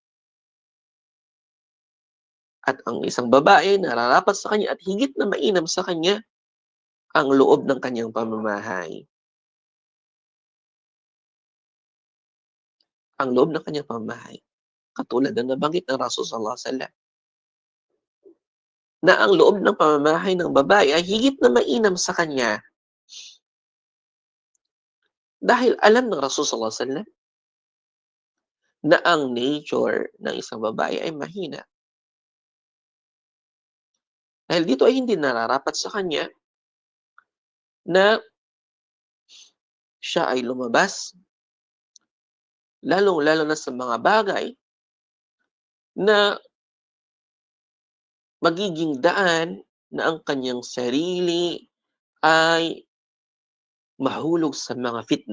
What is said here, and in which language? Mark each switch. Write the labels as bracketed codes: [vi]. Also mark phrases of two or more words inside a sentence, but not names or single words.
[tl] At ang isang babae nararapat sa kanya at higit na mainam sa kanya ang loob ng kanyang pamamahay. Ang loob ng kanyang pamamahay. Katulad na nabanggit ng Rasul [ar] صلى الله عليه وسلم [tl] na ang loob ng pamamahay ng babae ay higit na mainam sa kanya dahil alam ng Rasul [ar] صلى الله عليه وسلم [tl] na ang nature ng isang babae ay mahina. Dahil dito ay hindi nararapat sa kanya na siya ay lumabas, lalong-lalo na sa mga bagay na magiging daan na ang kanyang sarili ay mahulog sa mga fitna.